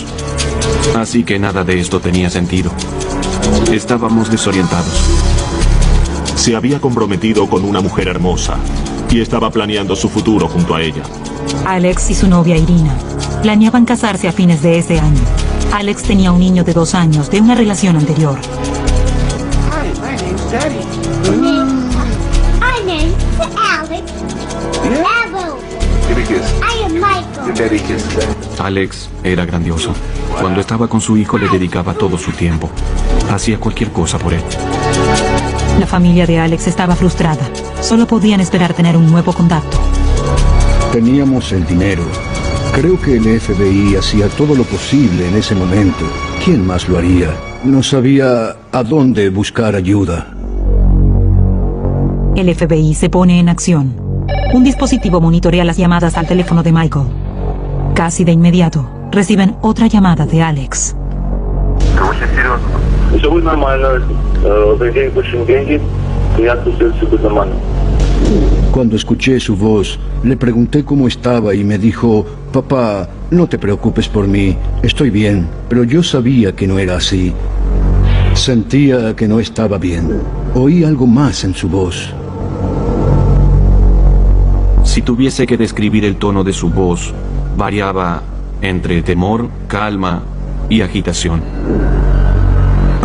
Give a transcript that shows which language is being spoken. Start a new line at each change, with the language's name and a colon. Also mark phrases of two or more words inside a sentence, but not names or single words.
Spanish: Así que nada de esto tenía sentido. Estábamos desorientados. Se había comprometido con una mujer hermosa y estaba planeando su futuro junto a ella. Alex y su novia Irina planeaban casarse a fines de ese año. Alex tenía un niño de 2 años de una relación anterior.
English: Hi, my name's Daddy. My name's Alex. Bravo. Give me a kiss. I am Michael. Your daddy kisses Daddy.
Spanish: Alex era grandioso. Cuando estaba con su hijo le dedicaba todo su tiempo. Hacía cualquier cosa por él. La familia de Alex estaba frustrada. Solo podían esperar tener un nuevo contacto. Teníamos el dinero. Creo que el FBI hacía todo lo posible en ese momento. ¿Quién más lo haría? No sabía a dónde buscar ayuda. El FBI se pone en acción. Un dispositivo monitorea las llamadas al teléfono de Michael. Casi de inmediato, reciben otra llamada de Alex.
Russian: Все будет нормально. Деньги больше деньги. Я тут все будет нормально.
Spanish: Cuando escuché su voz, le pregunté cómo estaba y me dijo: papá, no te preocupes por mí, estoy bien. Pero yo sabía que no era así. Sentía que no estaba bien. Oí algo más en su voz. Si tuviese que describir el tono de su voz, variaba entre temor, calma y agitación.